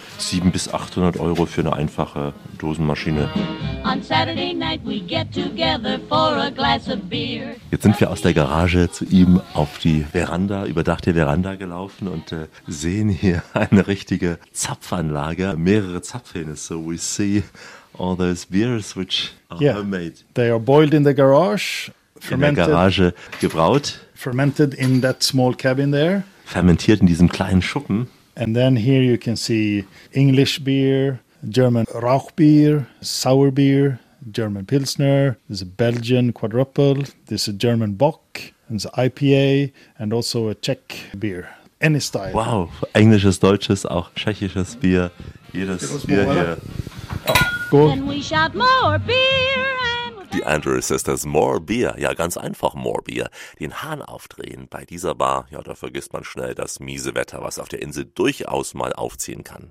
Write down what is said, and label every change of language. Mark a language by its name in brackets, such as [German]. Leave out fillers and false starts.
[German] 700-800 Euro für eine einfache Dosenmaschine. [English] On Saturday night we get together for a glass of beer. [German] Jetzt sind wir aus der Garage zu ihm auf die Veranda, überdachte Veranda gelaufen und sehen hier eine richtige Zapfanlage, mehrere Zapfhähne. [English] So we see all those beers which are homemade. They are boiled in the garage, [German] fermented. In der Garage gebraut. [English] Fermented in that small cabin there. [German] Fermentiert in diesem kleinen Schuppen. [English] And then here you can see English beer, German Rauchbier, sour beer, German Pilsner, there's a Belgian quadruple, there's a German Bock, there's an IPA and also a Czech beer, any style. [German] Wow, englisches, deutsches, auch tschechisches Bier, jedes Bier hier. [English] Then we shot more beer. Die Andrew Sisters, more beer. [German] Ja, ganz einfach, [English] more beer. [German] Den Hahn aufdrehen bei dieser Bar. Ja, da vergisst man schnell das miese Wetter, was auf der Insel durchaus mal aufziehen kann.